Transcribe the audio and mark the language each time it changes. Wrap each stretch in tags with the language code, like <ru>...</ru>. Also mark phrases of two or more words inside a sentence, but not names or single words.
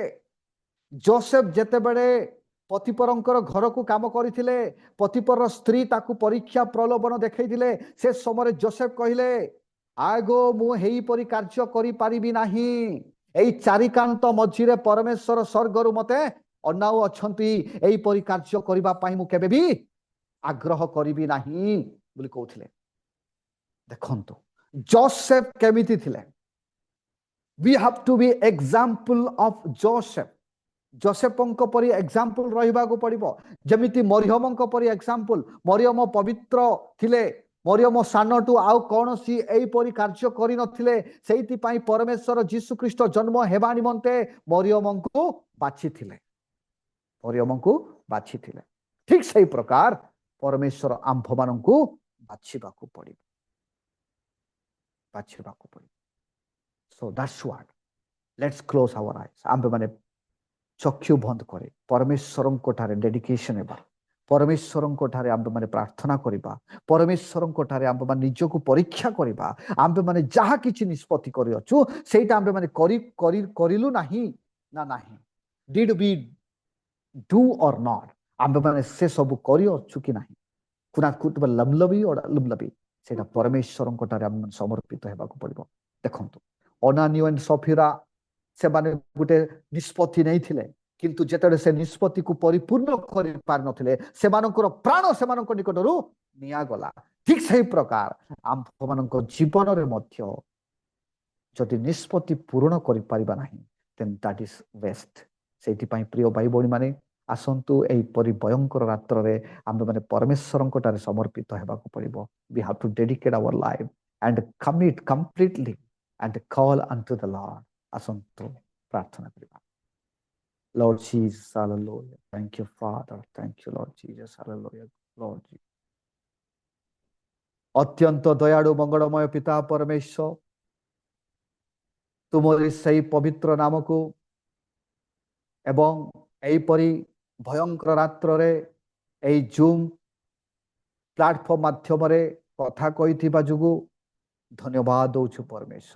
<or>ଯୋସେଫ ଯେତେବେଳେ ପତିପରଙ୍କର ଘରକୁ କାମ କରିଥିଲେ, ପତିପରର ସ୍ତ୍ରୀ ତାକୁ ପରୀକ୍ଷା ପ୍ରଲୋଭନ ଦେଖେଇଥିଲେ, ସେ ସମୟରେ ଯୋସେଫ କହିଲେ ଆଗୋ ମୁଁ ଏହିପରି କାର୍ଯ୍ୟ କରିପାରିବି ନାହିଁ, ଏଇ ଚାରିକାନ୍ତ ମଝିରେ ପରମେଶ୍ୱର ସ୍ୱର୍ଗରୁ ମତେ ଅନାଉ ଅଛନ୍ତି, ଏହିପରି କାର୍ଯ୍ୟ କରିବା ପାଇଁ ମୁଁ କେବେ ବି ଆଗ୍ରହ କରିବି ନାହିଁ ବୋଲି କହୁଥିଲେ। ଦେଖନ୍ତୁ ଯୋସେଫ କେମିତି ଥିଲେ?</or> <en>we have to be example of Joseph.</en> <or>ଯୋସେଫଙ୍କ ପରି ଏକ୍ସାମ୍ପଲ ରହିବାକୁ ପଡ଼ିବ, ଯେମିତି ମରିୟମଙ୍କ ପରି ଏକ୍ସାମ୍ପଲ। ମରିୟମ ପବିତ୍ର ଥିଲେ, ମରିୟମ ସାନଠୁ ଆଉ କୌଣସି ଏହିପରି କାର୍ଯ୍ୟ କରିନଥିଲେ, ସେଇଥିପାଇଁ ପରମେଶ୍ୱର ଯୀଶୁଖ୍ରୀଷ୍ଟ ଜନ୍ମ ହେବା ନିମନ୍ତେ ମରିୟମଙ୍କୁ ବାଛିଥିଲେ, ମରିୟମଙ୍କୁ ବାଛିଥିଲେ। ଠିକ ସେଇ ପ୍ରକାର ପରମେଶ୍ୱର ଆମ୍ଭମାନଙ୍କୁ ବାଛିବାକୁ ପଡ଼ିବ, ବାଛିବାକୁ ପଡ଼ିବ।</or> <en>so that's what, let's close our eyes.</en> <or>ଆମ୍ଭେମାନେ ଚକ୍ଷୁ ବନ୍ଦ କରି ପରମେଶ୍ୱରଙ୍କ ଠାରେ ଡେଡିକେସନ ହେବା, ପରମେଶ୍ୱରଙ୍କ ଠାରେ ଆମ୍ଭେମାନେ ପ୍ରାର୍ଥନା କରିବା, ପରମେଶ୍ୱରଙ୍କ ଠାରେ ଆମ୍ଭେମାନେ ନିଜକୁ ପରୀକ୍ଷା କରିବା। ଆମ୍ଭେମାନେ ଯାହା କିଛି ନିଷ୍ପତ୍ତି କରିଅଛୁ ସେଇଟା ଆମ୍ଭେମାନେ କରିଲୁ ନାହିଁ ନା ନାହିଁ,</or> <en>did we do or not?</en> <or>ଆମ୍ଭେମାନେ ସେ ସବୁ କରିଅଛୁ କି ନାହିଁ? ଲମ୍ଲବି ସେଇଟା ପରମେଶ୍ୱରଙ୍କ ଠାରେ ଆମ୍ଭେମାନେ ସମର୍ପିତ ହେବାକୁ ପଡ଼ିବ। ଦେଖନ୍ତୁ ଅନାନିଅ ଏଣ୍ଡ ସଫିରା ସେମାନେ ଗୋଟେ ନିଷ୍ପତ୍ତି ନେଇଥିଲେ, କିନ୍ତୁ ଯେତେବେଳେ ସେ ନିଷ୍ପତ୍ତିକୁ ପରିପୂର୍ଣ୍ଣ କରିପାରିନଥିଲେ ସେମାନଙ୍କର ପ୍ରାଣ ସେମାନଙ୍କ ନିକଟରୁ ନିଆଗଲା। ଠିକ ସେହି ପ୍ରକାର ଆମ୍ଭମାନଙ୍କ ଜୀବନରେ ମଧ୍ୟ ଯଦି ନିଷ୍ପତ୍ତି ପୂରଣ କରିପାରିବା ନାହିଁ,</or> <en>then that is waste.</en> <or>ସେଇଥିପାଇଁ ପ୍ରିୟ ଭାଇ ଭଉଣୀମାନେ ଆସନ୍ତୁ ଏହିପରି ଭୟଙ୍କର ରାତ୍ରରେ ଆମ୍ଭେମାନେ ପରମେଶ୍ୱରଙ୍କ ଠାରେ ସମର୍ପିତ ହେବାକୁ ପଡ଼ିବ।</or> <en>we have to dedicate our life and commit completely and call unto the Lord.</en> <or>ଆସନ୍ତୁ ପ୍ରାର୍ଥନା କରିବା। Lord Jesus, hallelujah.</or> <en>Thank you, Father. Thank you, Lord Jesus, hallelujah. Lord Jesus.</en> <bn>অত্যন্ত দয়ালু মঙ্গলময় পিতা পরমেশ্বর,</bn> <or>ତୁମରି ସେଇ ପବିତ୍ର ନାମକୁ ଏବଂ ଏହିପରି ଭୟଙ୍କର ରାତ୍ରରେ ଏଇ ଜୁମ୍ ପ୍ଲାଟଫର୍ମ ମାଧ୍ୟମରେ କଥା କହିଥିବା ଯୋଗୁଁ ଧନ୍ୟବାଦ ଦଉଛୁ ପରମେଶ୍ୱର।</or>